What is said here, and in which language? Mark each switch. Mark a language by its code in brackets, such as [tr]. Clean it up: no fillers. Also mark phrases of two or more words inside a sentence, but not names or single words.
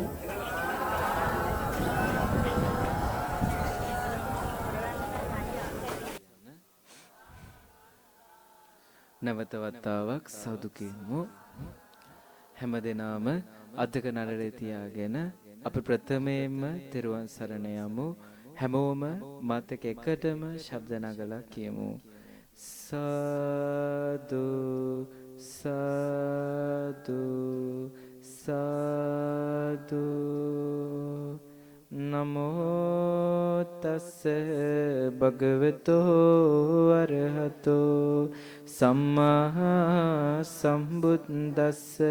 [si] නැවත වතාවක් සෞදු කියමු. හැම දිනම අධක නඩරේ තියාගෙන අපි ප්‍රථමයෙන්ම තෙරුවන් සරණ යමු. හැමෝම මතක එකටම ශබ්ද නගලා කියමු. [pi] සාදු සාදු සාදු. නමෝ තස්ස භගවතෝ අරහතෝ සම්මා සම්බුද්දස්ස.